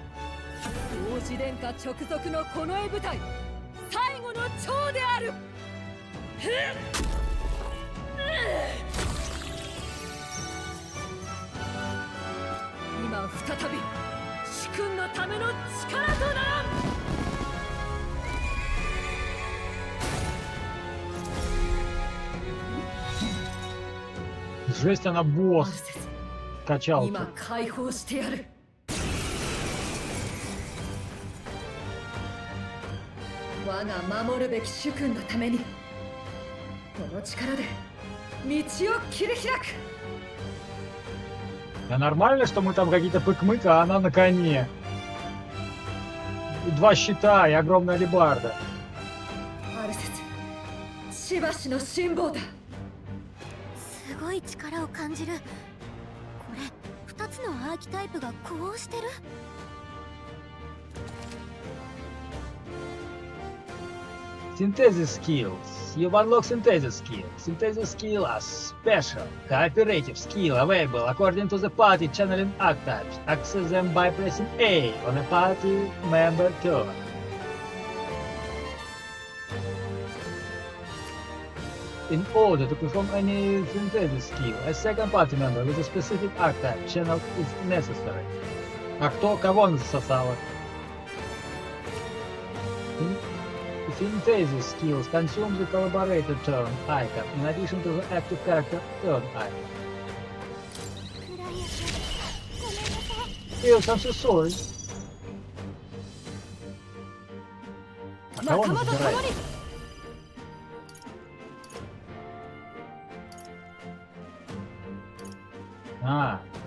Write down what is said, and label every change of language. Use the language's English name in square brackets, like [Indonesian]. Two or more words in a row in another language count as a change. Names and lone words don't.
[Japanese] 王子殿下直属のこの絵部隊最後の長である。今再び主君のための力とならん。 [Russian] Жесть, она босс. Качалка. [Japanese] 今解放してやる。我が守るべき主君のためにこの力で道を切り開く。 [Russian] Да нормально, что мы там какие-то пык-мык, а она на коне. И 2 щита и огромная алебарда. [Japanese] アルセツ、しばしの辛抱だ。すごい力を感じる。これ2つのアーキタイプが呼応してる。 [English] Synthesis skills. You unlock synthesis skill. Synthesis skill are special, cooperative skill available according to the party channeling archetypes. Access them by pressing A on a party member turn. In order to perform any synthesis skill, a second party member with a specific archetype channel is necessary. [Russian] А кого он засосало? [English] Synthesis skills consume the collaborator turn icon in addition to the active character turn icon. Yes, I'm so sorry. [Russian] А кого он забирает? А.